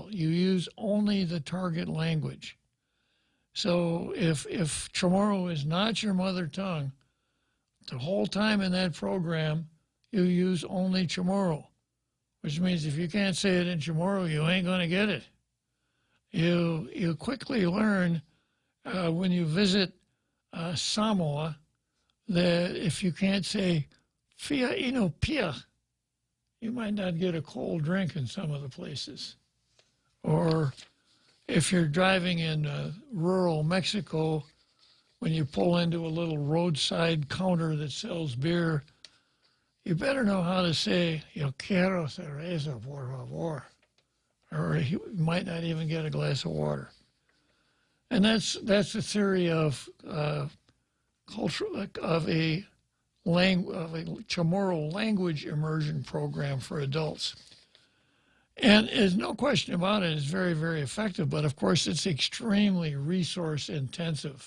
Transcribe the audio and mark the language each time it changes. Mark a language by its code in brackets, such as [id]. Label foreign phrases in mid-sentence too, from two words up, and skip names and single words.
[en] You use only the target language. So if Chamorro is not your mother tongue, the whole time in that program, you use only Chamorro, which means if you can't say it in Chamorro, you ain't going to get it. You quickly learn when you visit Samoa that if you can't say [sm] Fia ino pia, [en] you might not get a cold drink in some of the places. Or if you're driving in rural Mexico, when you pull into a little roadside counter that sells beer, you better know how to say, [es] yo quiero cerveza, por favor. [en] Or you might not even get a glass of water. And that's the theory of culture, of a Chamorro language immersion program for adults. And there's no question about it, it's very, very effective, but of course it's extremely resource intensive.